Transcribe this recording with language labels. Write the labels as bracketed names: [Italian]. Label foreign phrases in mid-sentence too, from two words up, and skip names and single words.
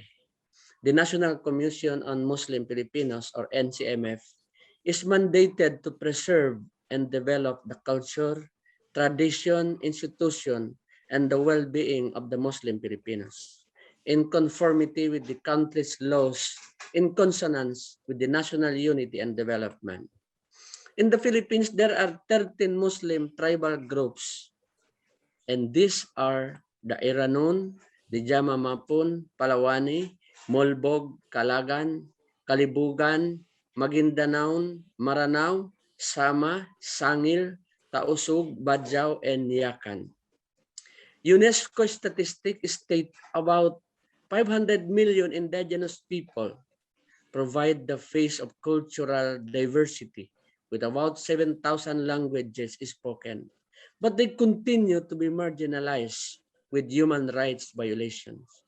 [English] The National Commission on Muslim Filipinos, or NCMF, is mandated to preserve and develop the culture, tradition, institution, and the well-being of the Muslim Filipinos in conformity with the country's laws, in consonance with the national unity and development. In the Philippines, there are 13 Muslim tribal groups, and these are the Iranon, the Jamamapun, Palawani, Molbog, Kalagan, Kalibugan, Maguindanao, Maranao, Sama, Sangil, Tausug, Badjao, and Yakan. UNESCO statistics state about 500 million indigenous people provide the face of cultural diversity with about 7,000 languages spoken, but they continue to be marginalized with human rights violations.